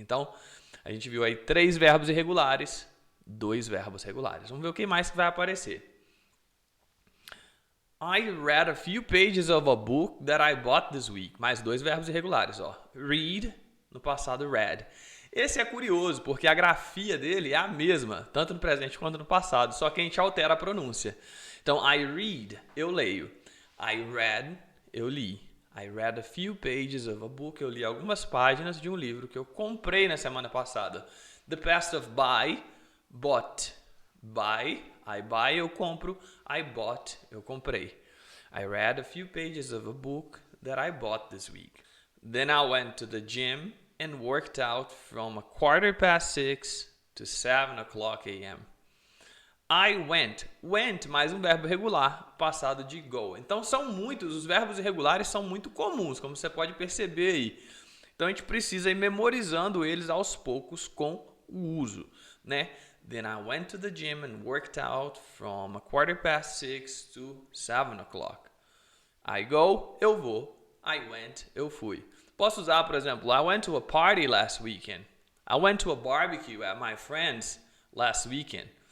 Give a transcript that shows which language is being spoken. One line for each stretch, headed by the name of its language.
Portuguese: Então, a gente viu aí 3 verbos irregulares, 2 verbos regulares. Vamos ver o que mais que vai aparecer.
English: I read a few pages of a book that I bought this week.
Portuguese: Mais 2 verbos irregulares, ó. Read, no passado read. Esse é curioso, porque a grafia dele é a mesma, tanto no presente quanto no passado, só que a gente altera a pronúncia. Então,
English: I read,
Portuguese: eu leio. I read, eu li.
English: I read a few pages of a book.
Portuguese: Eu li algumas páginas de um livro que eu comprei na semana passada.
English: The past of buy, bought. Buy, I buy,
Portuguese: eu compro.
English: I bought,
Portuguese: eu comprei.
English: I read a few pages of a book that I bought this week. Then I went to the gym and worked out from 6:15 to 7 o'clock a.m. I went.
Portuguese: Went, mais um verbo regular, passado de go. Então são muitos, os verbos irregulares são muito comuns, como você pode perceber aí. Então a gente precisa ir memorizando eles aos poucos com o uso, né?
English: Then I went to the gym and worked out from 6:15 to 7 o'clock. I go,
Portuguese: eu vou.
English: I went,
Portuguese: eu fui. Posso usar, por exemplo,
English: I went to a party last weekend. I went to a barbecue at my friend's last weekend.